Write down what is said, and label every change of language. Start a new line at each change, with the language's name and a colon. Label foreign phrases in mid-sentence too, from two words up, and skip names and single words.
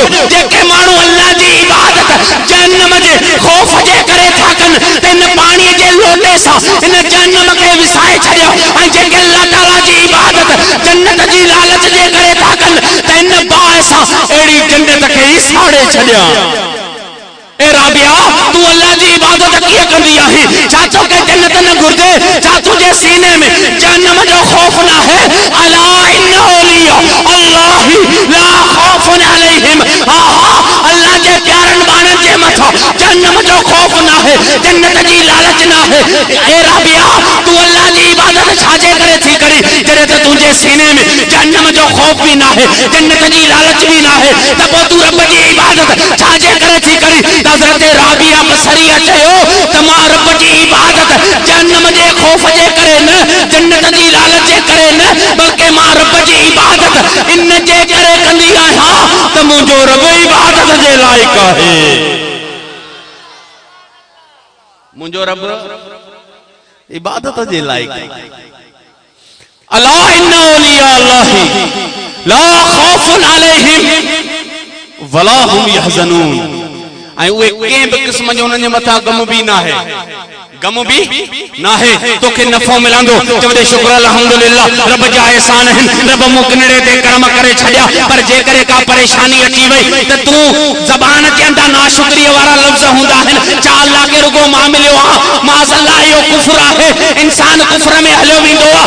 Sindhi: जेके माण्हू अल्लाह जी इबादत जहन्नम जे खौफ जे करे था कनि त इन पाणीअ जे लोटे सां इन जहन्नम खे विसाए छॾियो, ऐं जेके अल्लाह ताला जी इबादत जन्नत जी लालच जे करे था कनि त इन बाहि सां अहिड़ी जन्नत खे ई साड़े छॾिया। ए राबिया तू अल्लाह जी इबादत कीअं कंदी आहीं? छा तोखे जन्नत न घुर्जे? छा तुंहिंजे सीने में जहन्नम जो खौफ न है?
Arabic: ألا إن أولياء الله لا خوف عليهم,
Sindhi: अल्लाह जे प्यारन बाणन जे मथा जहन्नम जो खौफ न है, जन्नत जी लालच न है। ए राबिया तू अल्लाह जी इबादत छाजे करे थी करी जॾहिं त तुंहिंजे सीने में जहन्नम जो खौफ भी न है, जन्नत जी लालच भी न है, त पोइ तू रब जी इबादत छाजे करे थी करी? हज़रत राबिया बसरिया चयो त मां रब जी इबादत जहन्नम जे खौफ जे करे न, जन्नत जी लालच जे करे न, बल्कि मां रब जी इबादत इन जे करे कंदी आहियां त मुंहिंजो रब इबादत जे लाइक आहे, मुंहिंजो रब इबादत जे लाइक आहे।
Arabic: ألا إن أولياء الله لا خوف عليهم ولا هم يحزنون,
Sindhi: ऐं उहे कंहिं बि क़िस्म जो उन्हनि जे मथां गम भी ना है, गम भी ना है, तोखे नफ़ो मिलंदो चवंदे शुक्र अल्हम्दुलिल्लाह रब जा एहसान आहिनि, रब मूं किनड़े ते कर्म करे छॾिया। पर जेकरे का परेशानी अची वई त तूं ज़बान जे अंदर नाशुक्रीअ वारा लफ़्ज़ हूंदा आहिनि, छा अल्लाह खे रुगो मां मिलियो आहे, माज़अल्लाह इहो कुफ्र आहे, इंसान कुफ्र में हलियो वेंदो आहे।